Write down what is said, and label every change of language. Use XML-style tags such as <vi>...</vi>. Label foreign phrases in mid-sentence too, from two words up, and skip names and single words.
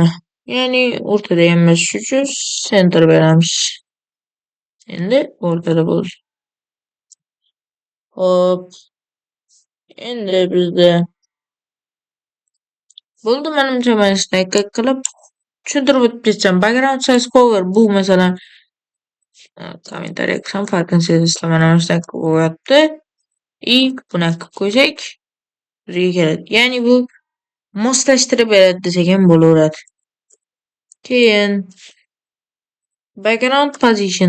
<uz>Ya'ni o'rtada emas, shuning uchun center beramiz. Endi o'rtada bo'ldi. Hop. Endi bizda bo'ldi, menimcha men snake qilib tushuntirib o'tib ketsam.</uz> <en>Background size cover</en> <uz>bu masalan kommentariy qilsam farqini sezasizlar. Mana snake bo'lyapti. Bunaqa qilib qo'ysak bizga keladi. Ya'ni bu moslashtirib beradi desak ham bo'laveradi.</uz> <en>Keyin background position.</en>